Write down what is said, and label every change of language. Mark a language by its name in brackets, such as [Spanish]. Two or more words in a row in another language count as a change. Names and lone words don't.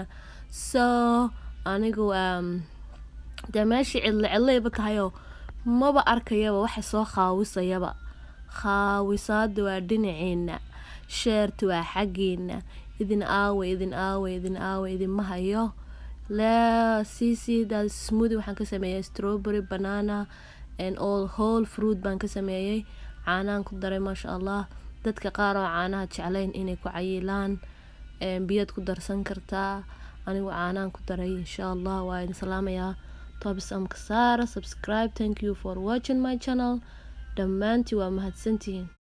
[Somali] So anigu dee meeshii cidla tahayoo maba arkayaba waxa soo khaawisaada waa dhinaceena, share-ta waa xaggiina. idin aawe idinma hayo. [English] That smoothie [Somali] waxaan ka sameeyay [English] strawberry, banana and all whole fruit [Somali] baan ka sameeyay, caanaan ku daray [Arabic] ما شاء الله. [Somali] Dadka qaar oo caanaha jeclayn inay ku cayilaan biyaad ku darsan kartaa, anigu caanaan ku daray [Arabic] إن شاء الله. [Somali] waa idin salaamayaa, [English] thumbs up [Somali] ka saara, subscribe. [English] Thank you for watching my channel, [Somali] dhammaantii waa mahadsantihiin.